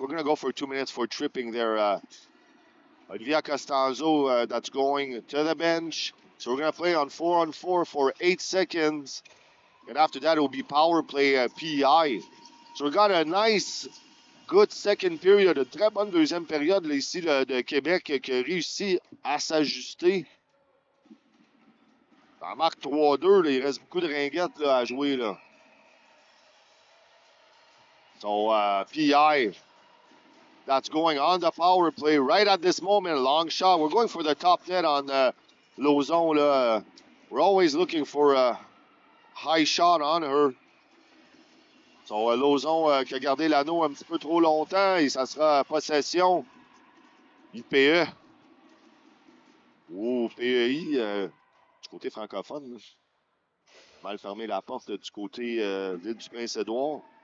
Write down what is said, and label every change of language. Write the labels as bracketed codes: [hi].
[en] We're going to go for 2 minutes for tripping there. Olivia Costanzo, that's going to the bench. So we're going to play on 4-on-4 for 8 seconds. And after that, it will be power play PI. So we got a nice, good second period. [fr] Une très bonne deuxième période là, ici de Québec qui a réussi à s'ajuster. Ça marque 3-2. Il reste beaucoup de ringuettes là, à jouer. Là. [en] So PI, that's going on the power play right at this moment. Long shot. We're going for the top net on Lauzon. Là. We're always looking for a high shot on her. [fr] So Lauzon qui a gardé l'anneau un petit peu trop longtemps et ça sera possession. IPE. Oh, PEI, du côté francophone. Là. Mal fermé la porte du côté de l'île du Prince-Édouard.